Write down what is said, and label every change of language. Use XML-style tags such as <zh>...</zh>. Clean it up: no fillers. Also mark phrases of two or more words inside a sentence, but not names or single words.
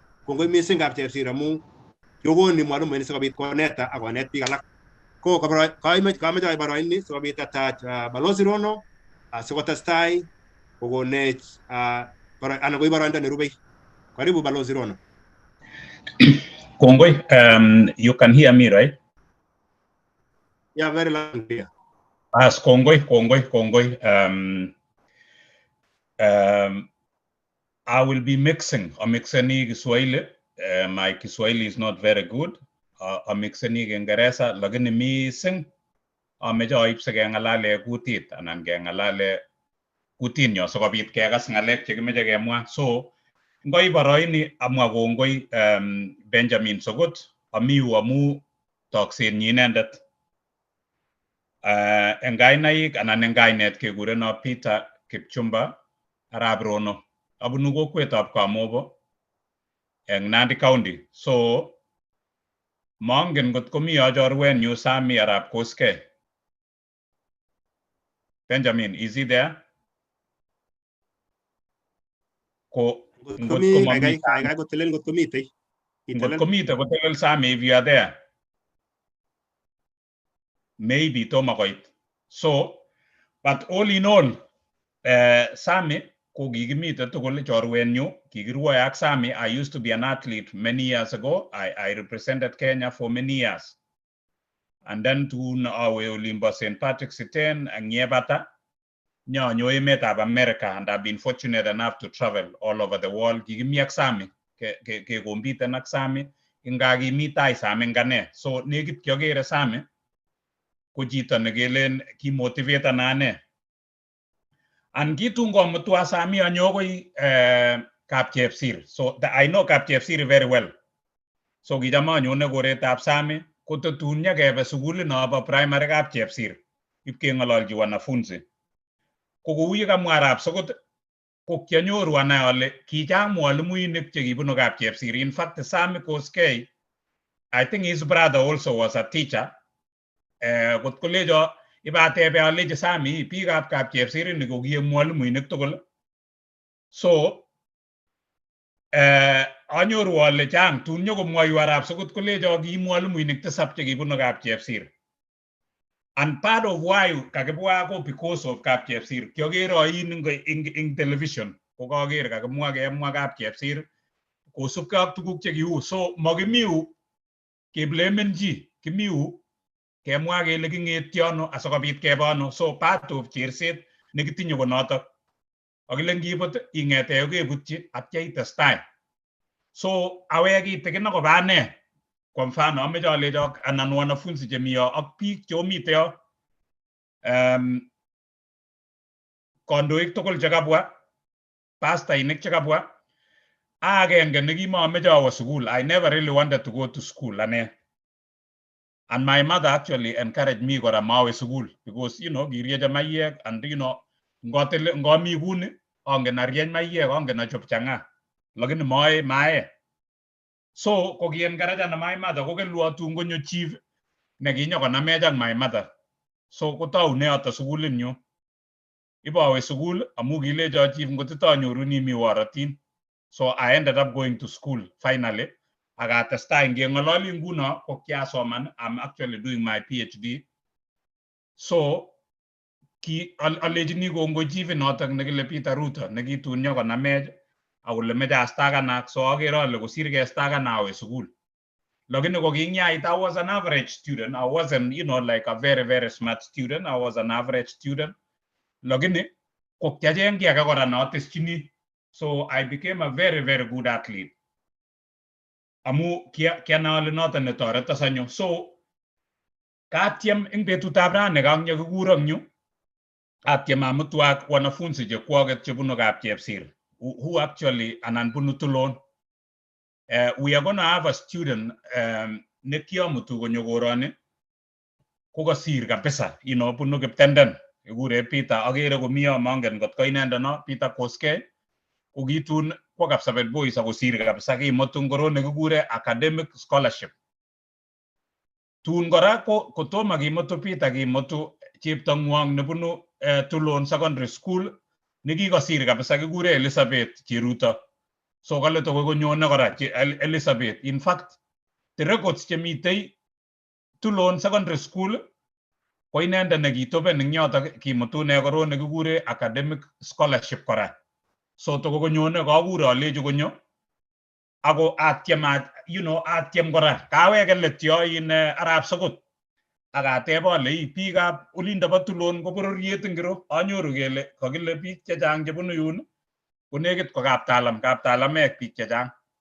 <kln>Kongoi missing kapchepsir amu yokoni mwalimuinik sikobit koneta ak konet biik alak. Ko kameche boroini sikobit atach Balozi Rono sikotestai kokonech anan koib boroindo nerubei.</kln> <sw>Karibu Balozi Rono.</sw> <kln>Kongoi,</kln> <en>you can hear me, right? Yeah, very loud and clear. As Kongoi. I will be mixing Kiswahili. My Kiswahili is not very good.</en> <kln>Mixing</kln> <sw>Kiingereza, lakini</sw> <kln>missing ameche aib sikeng'alale kutit anan keng'alale kutinyo sikobit kekas ng'alek chekimeche kemwa. So ngoi boroini amwa kongoi Benjamin Sogot amiu amu toksenyi inendet. Eng kainaik anan eng kainet kekureno Peter Kipchumba arap Rono. Abunu kokwetab Kamobo eng Nandi County. So mongen ngot komi chorwenyu Sami arap Koskei.</kln> <en>Benjamin, is he there?</en> <kln>Kotelel ngot komite. Ngot komite kotelel Sami</kln> <en>if you are there.</en> <kln>Maybe tomakoit. So,</kln> <en>but all in all,</en> <kln>Sami ko kikimite tugul chorwenyu, kikirwoe ak Sami.</kln> <en>I used to be an athlete many years ago. I represented Kenya for many years. And then</en> <kln>tun awe olimbo St.</kln> <en>Patrick's Iten</en> <kln>ang Nyebata, nyo emetab</kln> <en>America, and I've been fortunate enough to travel all over the world.</en> <kln>Kikimi ak Sami, ke kompiten ak Sami, ingakimitai Sami ngane. So nekit kyokere Sami, ko chito nekelen kimotivate nane. And kitun komutwa Sami anyokoi kapchepsir.</kln> <en>So I know kapchepsir very well.</en> <kln>So kicham anyone koretab Sami, kotatun nyakebe sukuli nobo primary kapchepsir. Ipkeng'ololji wanafunzi. Ko kou yekamwa arap Sogot, ko kianyoru anai ale kichang mwalimuinik chekibunu kapchepsir.</kln> <en>In fact, Sami Koskei, I think his brother also was a teacher.</en> <kln>Kot kolecho ibatebe alechi Sami biikab kapchepsir ni ko kiek mwalimuinik tugul. So anyoru ale chang tun nyokomwoiwo arap Sogot kolecho ki mwalimuinik 7 chekibunu kapchepsir.</kln> <en>And part of why</en> <kln>kakibwa ko</kln> <en>because of kapchepsir.</en> <kln>Kiokere ain ing television ko kaker kakimwa kemwa kapchepsir kosubkei ak tuguk chekiu. So makimiu keblemen chi, kimiu kemwa kele king'etiono asikobit kebe ano. So part of cherset nekitinye ko notok. Akile ngibut ing'ete kebutyi atya itestai. So awek kitikin akobo ane.</kln> <sw>Kwa mfano</sw> <kln>ameche alecho anan wanafunzi chemi yo ak biik chomite yo kondoik tugul chekabwa, pastainik chekabwa, agenge nekimameche awo school.</kln> <en>I never really wanted to go to school ane. And my mother actually encouraged me</en> <kln>kora mawe</kln> <en>school because</en> <kln>kirieche mayek and ngomi kuni angen arieny mayek, angen achop chang'a, lakini mae. So kokiencourage</kln> <en>my mother</en> <kln>kokelwa tun konyo chief nekinyo konamech ak</kln> <en>my mother.</en> <kln>So kotaune yoto sukulit nyu. Ibawe school amu kilecho chief ngotitanyoruni mi waratin.</kln> <en>So I ended up going to school finally.</en> <kln>Akatestai ngeng'ololi nguno ko kiasoman.</kln> <en>I'm actually doing my PhD.</en> <kln>So alechini kongoi chief notok nekile Peter Ruto nekitun nyo konamech akole meche astakanak. So akere ale kosir kestakan awe school. Lakini kokinyait,</kln> <en>I was an average student. I wasn't, like a very, very smart student. I was an average student.</en> <kln>Lakini kokiacheng kiage kora nateschini.</kln> <en>So I became a very, very good athlete.</en> <kln>Amu kianale noton netoreta sanyo. So katiem ing betutab rani kangyo kikuron nyu. Atiem amutu ak wanafunzi chekwaket chebunu kapchepsir.</kln> <en>Who actually</en> <kln>anan bunu Tulon.</kln> <en>We are going to have a student</en> <kln>nekiamutu konyo koroni kokasir kabisa, bunu Kiptended, ikure Peter, akere komiyo mangen kot ko inendet no, Peter Koskei, kokitun kwa Kapsabet Boys akosir kabisa, kimutu ngoro nekikure</kln> <en>academic scholarship.</en> <kln>Tun kora kotomo kimutu Peter, kimutu cheptong'wong nebunu Tulon Secondary School nekikasir kabisa kikure Elizabeth Cheruto. So kale to konyone kora Elizabeth.</kln> <en>In fact, the records</en> <kln>chemitei Tulon Secondary School ko inendet nekitopen ing yotok kimutune korone kikure</kln> <en>academic scholarship</en> <kln>kora. So to konyone kakure alechi konyo ako atiem kora. Kaweke let yo in arap sokot. Akateb ale biikab olindo bo Tulon ko bororiet ngiro. Anyoru kele kakile biik chechang chebunu yun konekit ko kaptalamek biik chechang.</kln>